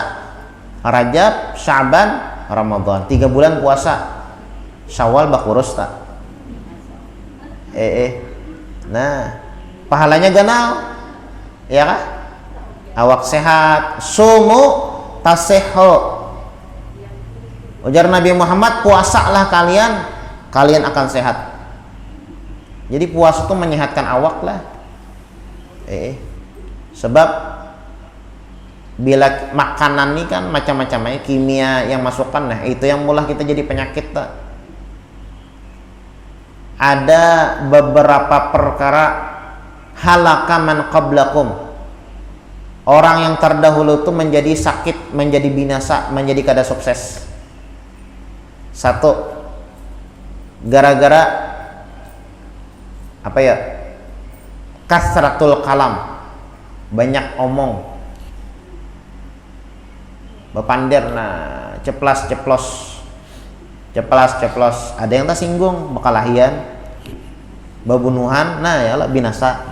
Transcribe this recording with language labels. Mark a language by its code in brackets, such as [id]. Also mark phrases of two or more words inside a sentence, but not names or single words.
[id] Rajab, Syaban, Ramadan 3 bulan puasa. [bjn] Syawal bakurus tak? Nah, pahalanya ganal. Ya kah? [id] Awak sehat, [ar] sumu tasihhu. [id] Ujar Nabi Muhammad, puasalah kalian akan sehat. Jadi puasa itu menyehatkan awak lah. Sebab bila makanan ini kan macam-macamnya kimia yang masukkan, nah itu yang mulah kita jadi penyakit tak. Ada beberapa perkara [ar] halaka man qablakum. [id] Orang yang terdahulu itu menjadi sakit, menjadi binasa, menjadi kada sukses. Satu, gara-gara apa ya? [ar] Kasratul kalam, [id] banyak omong. [bjn] Bepander, nah ceplas ada yang tersinggung bekalahian bebunuhan, nah ya lah binasa.